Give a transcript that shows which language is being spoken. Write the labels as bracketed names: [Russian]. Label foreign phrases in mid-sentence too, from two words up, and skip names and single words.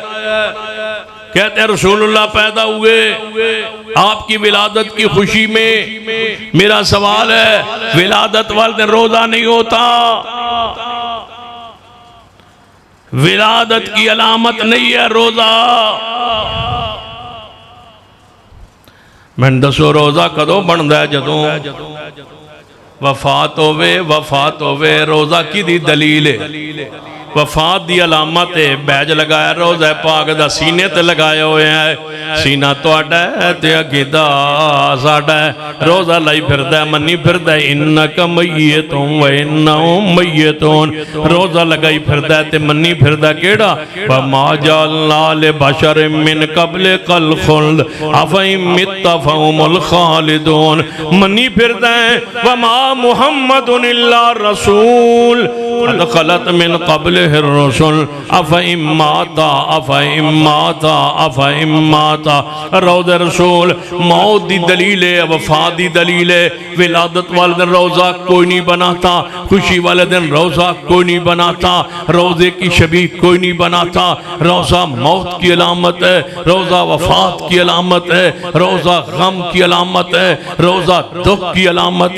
[Urdu] کہتے ہیں رسول اللہ پیدا ہوئے آپ کی ولادت کی خوشی میں۔ میرا سوال ہے ولادت والے دن روزہ نہیں ہوتا؟ ولادت کی علامت نہیں ہے روزہ؟ [Punjabi] میں دسو روزہ کدوں بندا ہے؟ جدوں وفات ہوئے روزہ کی دی دلیل ہے؟ وفات دی علامت ہے، بیج لگایا روزہ پاک دا سینے تے لگایا ہوئے ہیں، سینہ تو اڈا ہے تے عقیدہ ساڈا ہے، روزہ لائی پھردا ہے منی پھردا ہے [Arabic] انک میتون و انہم میتون، [Punjabi] روزہ لگائی پھردا ہے تے منی پھردا کیڑا؟ [Arabic] وما جعلنا لبشر من قبلک الخلد افئن مت فهم الخالدون، [Punjabi] منی پھردا ہے [Arabic] وما محمد الا رسول قد خلت من قبل الرسل افئن مات۔ [Punjabi] روزہ رسول موت دی دلیل ہے، وفات دی دلیل ہے۔ [Urdu] ولادت والے دن روزہ کوئی نہیں بناتا، خوشی والے دن روزہ کوئی نہیں بناتا، روزے کی شبیہ کوئی نہیں بناتا۔ روزہ موت کی علامت ہے، روزہ وفات کی علامت ہے، روزہ غم کی علامت ہے، روزہ دکھ کی علامت ہے۔